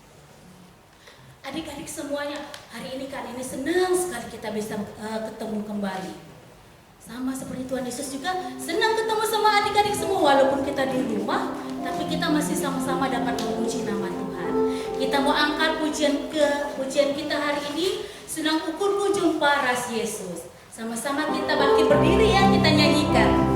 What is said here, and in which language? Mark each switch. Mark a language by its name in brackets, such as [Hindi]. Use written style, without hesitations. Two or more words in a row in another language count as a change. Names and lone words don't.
[Indonesian] Adik-adik semuanya, hari ini Kak Neni senang sekali kita bisa ketemu kembali. Sama seperti Tuhan Yesus juga senang ketemu sama adik-adik semua, walaupun kita di rumah, tapi kita masih sama-sama dapat memuji nama Tuhan. Kita mau angkat pujian kita hari ini, [Batak Karo] senang ukurku jumpa ras Yesus. [Indonesian] Sama-sama kita bangkit berdiri ya, kita nyanyikan.